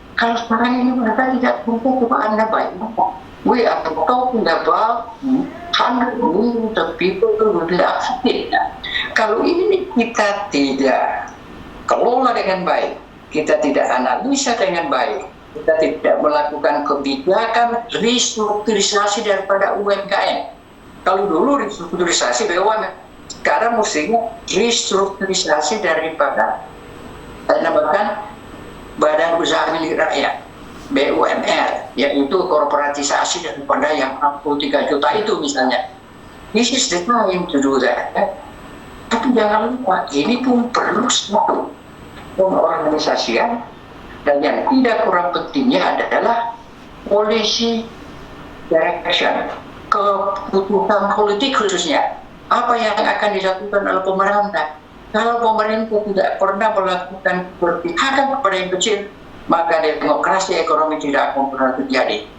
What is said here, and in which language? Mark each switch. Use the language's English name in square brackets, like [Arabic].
[Indonesian] Kalau sekarang ini mereka tidak punya cobaan baik. [English] We are talking about 100 million people who will be affected. [Indonesian] Kalau ini kita tidak kelola dengan baik, kita tidak analisa dengan baik, kita tidak melakukan kebijakan restrukturisasi daripada UMKM. Kalau dulu restrukturisasi BUMN, sekarang mestinya restrukturisasi daripada namakan Badan Usaha Milik Rakyat, BUMR, yaitu korporatisasi daripada yang 63 juta itu misalnya. [English] This is the time to do that. [Indonesian] Tapi jangan lupa, ini pun perlu suatu pengorganisasian, dan yang tidak kurang pentingnya adalah policy direction, keputusan politik khususnya. Apa yang akan dilakukan oleh pemerintah? Kalau pemerintah tidak pernah melakukan berpihakan kepada yang kecil, maka demokrasi ekonomi tidak akan pernah terjadi.